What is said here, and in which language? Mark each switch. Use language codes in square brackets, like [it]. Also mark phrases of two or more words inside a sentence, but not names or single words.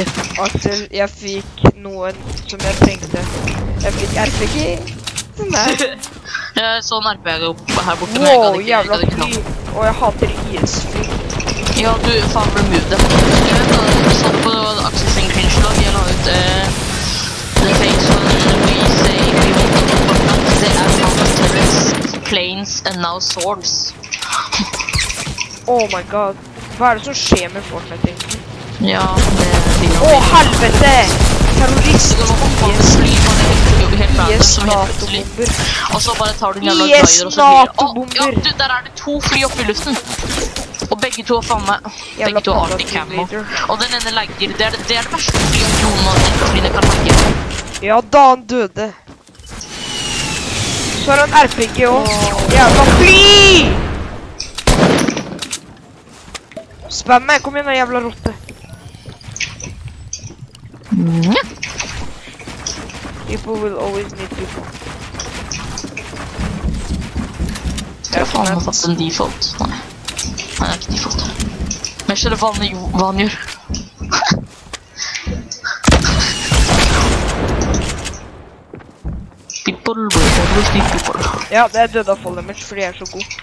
[no] Axel, jeg fikk noen som jeg trengte. Jeg fikk RPG. Nei. Jeg så en RPG her borte, men jeg gadd ikke. Jævla fly. Og jeg hater IS-fly. Ja, du faen remove det. Jeg vet da, du sa det på Axel sin cringe-lag. Jeg la ut [en] The Face when we say we want to go back. [no] Det faen [en] terrorists, planes and now swords. Oh my god. [no] Hva det som skjer med Fortnite egentlig? Ja, det... helvete! Terrorist! IS-NATO-bomber. Og så bare tar du en jævla glider og så blir IS-NATO-bomber! Ja, du, der det 2 fly oppe i luften. Og begge to har faen meg... Begge to har artig camo. Og den ene legger. Det det verste fly at noen av de flyene kan legge. Ja, da han døde. Så har han RPG også. Jævla fly! Spam meg, kom igjen da, jævla rotte. Ja. [en] People will always need people. [no] Jeg har faen meg fått en default. Nei, det er ikke default. Men jeg skjønner hva han gjør. Ja, det er død av [en] fall damage, [no] fordi jeg er så god.